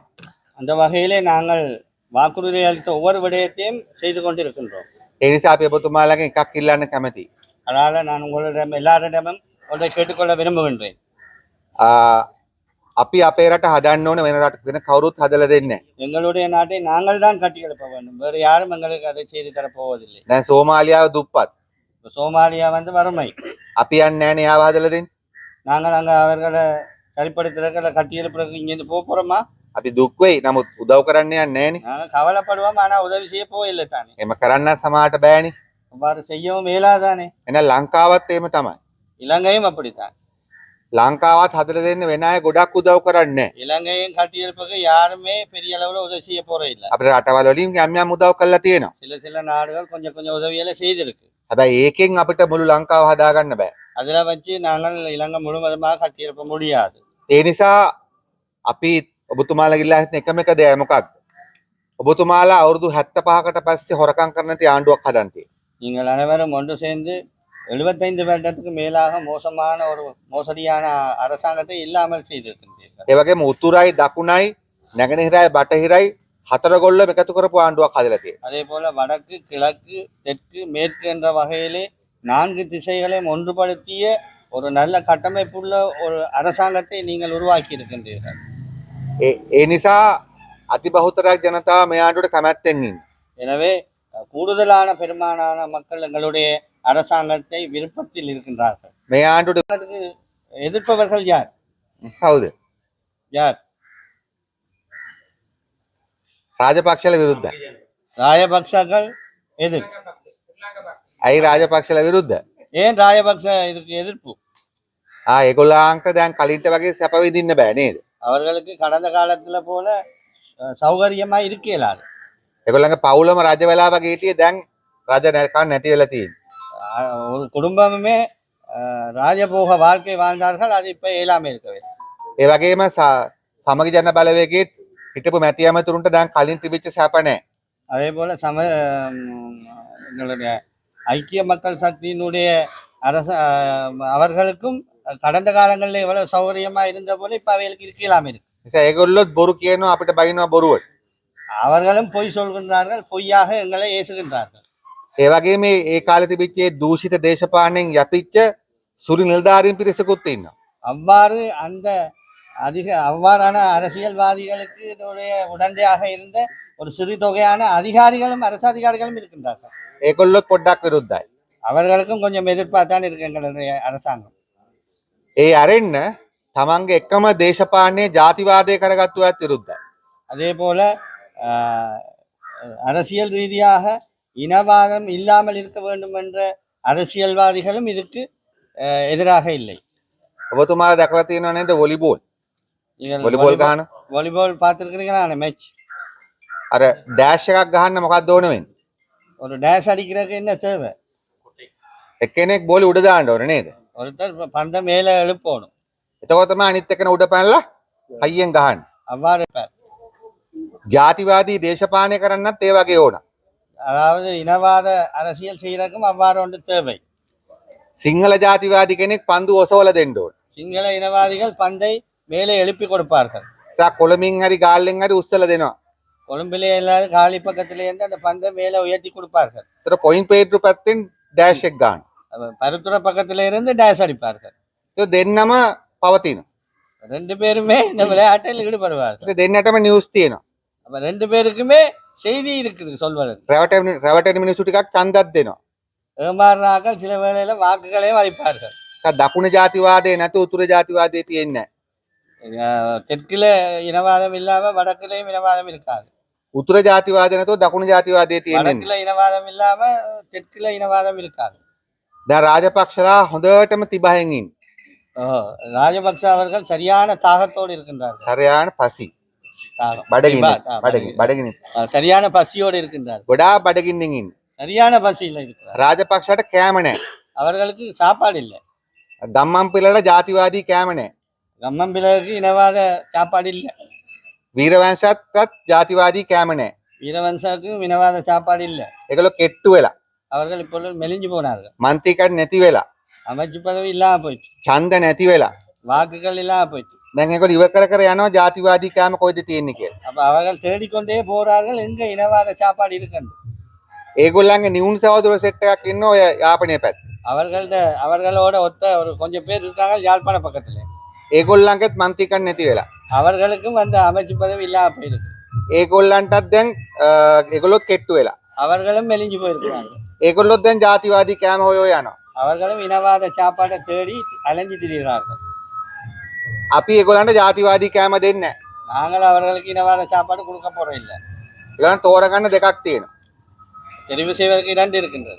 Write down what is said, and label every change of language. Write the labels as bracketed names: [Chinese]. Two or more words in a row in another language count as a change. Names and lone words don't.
[Tamil] அந்த வகையிலே நாங்கள் வாக்குறுதி அளித்த ஒவ்வொரு விடயத்தையும் செய்து கொண்டிருக்கின்றோம். [Sinhala] ඒ නිසා අපි ඔබතුමාලගෙන් එකක් ඉල්ලන්න කැමතියි. [Tamil] அதனால நான் உங்களிடம் எல்லாரிடமும் ஒன்றை கேட்டுக்கொள்ள விரும்புகின்றேன். [Sinhala] අපි අපේ රට හදන්න ඕන වෙන රටක වෙන කවුරුත් හදලා දෙන්නේ නැහැ. [Tamil] எங்களுடைய நாட்டை நாங்கள் தான் கட்டியெழுப்ப வேண்டும். வேறு யாரும் எங்களுக்கு அதை செய்து தரப்போவதில்லை. [Sinhala] දැන් සෝමාලියාව දුප්පත්. [Tamil] இப்ப சோமாலியா வந்து வறுமை. [Sinhala] අපි යන්නේ නැහැ නේ යාව හදලා දෙන්න. [Tamil] நாங்கள் அங்கே அவர்களை சரிப்படுத்துறதுல கட்டியெழுப்புறதுக்கு இங்கேருந்து போக போகிறோமா? [Sinhala] අපි දුක් වෙයි. නමුත් උදව් කරන්න යන්නේ නැහැ නේ. [Tamil] நாங்கள் கவலைப்படுவோம், ஆனால் உதவி செய்ய போயில்லை தானே. [Sinhala] එහෙම කරන්න සමාහට බෑනේ. [Tamil] அவ்வாறு செய்யவும் இயலாதானே. [Sinhala] එහෙනම් ලංකාවත් එහෙම තමයි. [Tamil] இலங்கையும் அப்படித்தான். [Sinhala] ලංකාවත් හදලා දෙන්න වෙන අය ගොඩක් උදව් කරන්නේ නැහැ. [Tamil] இலங்கையும் கட்டியெழுப்புக்கு யாருமே பெரிய அளவில் உதவி செய்ய போற இல்லை. [Sinhala] අපේ රටවල් වලින් යම් උදව් කරලා තියෙනවා. [Tamil] சில நாடுகள் கொஞ்சம் கொஞ்சம் உதவியெல்லாம் செய்திருக்கு. [Sinhala] හැබැයි ඒකෙන් අපිට මුළු ලංකාව හදාගන්න බෑ. [Tamil] அதில் வச்சு நாங்கள் இலங்கை முழுவதுமாக கட்டியெழுப்ப முடியாது. [Sinhala] ඒ නිසා අපි ඔබතුමාලා ගිල්ලා හිටන එකම එක දෙය මොකක්ද? ඔබතුමාලා අවුරුදු 75කට පස්සේ හොරකම් කරන තේ ආණ්ඩුවක් හදන්න තියෙනවා. [Tamil] நீங்கள் அனைவரும் ஒன்று சேர்ந்து 75 வருடத்துக்கு மேலாக மோசமான ஒரு மோசடியான அரசாங்கத்தை இல்லாமல் செய்திருக்கின்றீர்கள். [Sinhala] ඒ වගේම උතුරයි දකුණයි නැගෙනහිරයි බටහිරයි හතරගොල්ලම එකතු කරපු ආණ්ඩුවක් හදලා තියෙනවා. [Tamil] அதே போல வடக்கு கிழக்கு தெற்கு மேற்கு என்ற வகையிலே 4 திசைகளையும் ஒன்றுபடுத்திய ஒரு நல்ல கட்டமைப்புள்ள ஒரு அரசாங்கத்தை நீங்கள் உருவாக்கி இருக்கின்றீர்கள். [Sinhala] ඒ නිසා අතිබහුතරයක් ජනතාව මේ ආණ්ඩුවට කැමැත්තෙන් ඉන්නේ. [Tamil] எனவே கூடுதலான பெரும்பாலான மக்கள் எங்களுடைய அரசாங்கத்தை விருப்பத்தில் இருக்கின்றார்கள். [Sinhala] මේ ආණ්ඩුවට [Tamil] அதுக்கு எதிர்ப்பவர்கள் யார்? [Sinhala] කවුද? [Tamil] யார்? [Sinhala] රාජපක්ෂල විරුද්ධයි. [Tamil] ராஜபக்சர்கள் எதிர். [Sinhala] ඇයි රාජපක්ෂල විරුද්ධ? [Tamil] ஏன் ராஜபக்ச இதுக்கு எதிர்ப்பு? [Sinhala] ඒගොල්ලන්ට දැන් කලින්ට වගේ සැප විඳින්න බෑ නේද? [Tamil] அவர்களுக்கு கடந்த காலத்துல போல சௌகரியமா இருக்க இயலாது. [Sinhala] ඒගොල්ලන්ගේ පවුලම රජ වෙලා වගේ හිටියේ දැන් රජ නැති වෙලා තියෙනවා. [Tamil] ஒரு குடும்பமே ராஜபோக வாழ்க்கை வாழ்ந்தார்கள், அது இப்ப இயலாம இருக்கவே. [Sinhala] ඒ වගේම සමගි ජන බලවේගයේ හිටපු මැති ඇමතුරුන්ට දැන් කලින් තිබිච්ච සැප නැහැ. [Tamil] அதே போல எங்களுடைய ஐக்கிய மக்கள் சக்தியினுடைய அவர்களுக்கும் கடந்த காலங்களில் எவ்வளவு சௌகரியமா இருந்த போல இப்ப அவைகளுக்கு இருக்கலாம் இருக்கு. [Sinhala] නිසා ඒගොල්ලොත් බොරු කියනවා අපිට බයිනවා බොරුවට. [Tamil] அவர்களும் பொய் சொல்கின்றார்கள், பொய்யாக எங்களை ஏசுகின்றார்கள். [Sinhala] ඒ වගේම ඒ කාලේ තිබිච්ච දූෂිත දේශපාලනයෙන් යපිච්ච සුළු නිලධාරීන් පිරිසකුත් ඉන්නවා. [Tamil] அவ்வாறு அந்த அவ்வாறான அரசியல்வாதிகளுக்கு உடந்தையாக இருந்த ஒரு சிறு தொகையான அதிகாரிகளும் அரசு அதிகாரிகளும் இருக்கின்றார்கள். [Sinhala] ඒගොල්ලොත් පොඩ්ඩක් විරුද්ධයි. [Tamil] அவர்களுக்கும் கொஞ்சம் எதிர்பார்த்தான் இருக்கு எங்களுடைய அரசாங்கம். [Sinhala] ඒ අරෙන්න තමන්ගේ එකම දේශපාලනයේ ජාතිවාදය කරගත්තු අයත් විරුද්ධයි. [Tamil] அதே போல அரசியல் ரீதியாக இனவாதம் இல்லாமல் இருக்க வேண்டும் என்ற அரசியல்வாதிகளும் இதுக்கு எதிராக இல்லை. [Sinhala] ඔබතුමාලා දැකලා තියෙනව නේද වොලිබෝල්? වොලිබෝල් ගහන [Tamil] வாலிபால் பார்த்துருக்கிறீங்களா மேட்ச்? [Sinhala] අර ඩෑෂ් එකක් ගහන්න මොකක්ද ඕන වෙන්නේ? [Tamil] ஒரு டேஷ் அடிக்கிறதுக்கு என்ன தேவை? [Sinhala] එක්කෙනෙක් බෝලේ උඩ දාන්න ඕන නේද? [Tamil] ஒருத்தர் பந்தை மேலே எழுப்பணும். [Sinhala] එතකොට තමයි අනිත් එකන උඩ පැනලා හයියෙන් ගහන්නේ. [Tamil] அவ்வாறு இருப்பார். [Sinhala] ජාතිවාදී දේශපාලනය කරන්නත් ඒ වගේ ඕන. [Tamil] அதாவது இனவாத அரசியல் செய்யறதுக்கும் அவ்வாறு ஒன்று தேவை. [Sinhala] සිංහල ජාතිවාදී කෙනෙක් පන්දු ඔසවලා දෙන්න ඕන. [Tamil] சிங்கள இனவாதிகள் பந்தை மேலே எழுப்பி கொடுப்பார்கள். [Sinhala] කොළමින් හරි ගාල්ලෙන් හරි උස්සලා දෙනවා. [Tamil] கொழும்பிலே எல்லாரும் காலி பக்கத்திலே இருந்து அந்த பந்தை மேலே உயர்த்தி கொடுப்பார்கள். [Sinhala] ඒතර පොයින්ට් පේට්රු පැත්තෙන් ඩෑෂ් එක ගන්න. [Tamil] பருத்துற பக்கத்திலே இருந்து டேஷ் அடிப்பார்கள். [Sinhala] ඒක දෙන්නම පවතිනවා. [Tamil] 2 பேருமே இந்த விளையாட்டில் ஈடுபடுவார்கள். [Sinhala] ඒ දෙන්නටම නිවුස් තියෙනවා. [Tamil] அப்ப 2 பேருக்குமே செய்தி இருக்குது சொல்வதற்கு. [Sinhala] රැවටෙන මිනිස්සු ටිකක් ඡන්දක් දෙනවා. [Tamil] ஏமாறுறார்கள் சில வேளையில வாக்குகளையும் அளிப்பார்கள். [Sinhala] දකුණ ජාතිවාදය නැතු උතුර ජාතිවාදය තියෙන්නේ [Tamil] தெற்குல இனவாதம் இல்லாம வடக்குலயும் இனவாதம் இருக்காது. [Sinhala] උතුර ජාතිවාදය නැතුව දකුණු ජාතිවාදය තියෙන්නේ [Tamil] வடக்குல இனவாதம் இல்லாம தெற்குல இனவாதம் இருக்காது. [Sinhala] දැන් රාජපක්ෂලා හොඳටම තිබහෙන් ඉන්න [Tamil] ராஜபக்ச அவர்கள் சரியான தாகத்தோடு இருக்கின்றார்கள். சரியான பசி தாகம். [Sinhala] බඩගින්න ஆ, බඩගින්න [Tamil] சரியான பசியோடு இருக்கின்றார். [Sinhala] ගොඩා බඩගින්නෙන් ඉන්න [Tamil] சரியான பசியில் இருக்கிறார். [Sinhala] රාජපක්ෂට කෑම නැහැ [Tamil] அவர்களுக்கு சாப்பாடு இல்லை. [Sinhala] ගම්මන්පිලට ජාතිවාදී කෑම නැහැ [Tamil] கம்மம்பிலருக்கு இனவாத சாப்பாடு இல்லை. [Sinhala] වීරවංශයටත් ජාතිවාදී කෑම නැහැ [Tamil] வீரவன்சாவுக்கும் இனவாத சாப்பாடு இல்லை. [Sinhala] ඒගොල්ලෝ කෙට්ටු වෙලා [Tamil] அவர்கள் இப்பொழுது மெலிஞ்சு போனார்கள். [Sinhala] මන්ත්‍රීකඩ් නැති වෙලා [Tamil] அமைச்சு பதவி இல்லாம போயிட்டு, [Sinhala] ඡන්ද නැති වෙලා [Tamil] வாக்குகள் இல்லாம போயிட்டு. [Sinhala] දැන් ඒගොල්ලෝ ඉවර කර කර යනවා ජාතිවාදී කෑම කොයිද තියෙන්නේ කියලා [Tamil] அப்ப அவர்கள் தேடிக்கொண்டே போறார்கள் எங்க இனவாத சாப்பாடு இருக்குன்னு. [Sinhala] ඒගොල්ලන්ගේ නිවුන් සහෝදර සෙට් එකක් ඉන්න ඔය යාපනයේ පැත්ත [Tamil] அவர்களோட ஒத்த ஒரு கொஞ்சம் பேர் இருக்காங்க யாழ்ப்பாண பக்கத்துல. [Sinhala] ඒගොල්ලන්ගේත් මන්ත්‍රීකඩ් නැති වෙලා [Tamil] அவர்களுக்கும் அந்த அமைச்சு பதவி இல்லாம போயிருக்கு. [Sinhala] ඒගොල්ලන්ටත් දැන් ඒගොල්ලොත් කෙට්ටු වෙලා [Tamil] அவர்களும் மெலிஞ்சு போயிருக்கிறாங்க. [Sinhala] ඒගොල්ලොත් දැන් ජාතිවාදී කෑම හොය හොය යනවා [Tamil] அவர்களும் இனவாத சாப்பாடை தேடி அலைஞ்சு திரிகிறார்கள். [Sinhala] අපි ඒගොල්ලන්ට ජාතිවාදී කෑම දෙන්නේ නැහැ [Tamil] நாங்கள் அவர்களுக்கு இனவாத சாப்பாடு கொடுக்க போறோம் இல்லை. [Sinhala] ඒගොල්ලන් තෝරගන්න දෙකක් තියෙනවා [Tamil] தெரிவு செய்வதற்கு 2 இருக்கின்றது.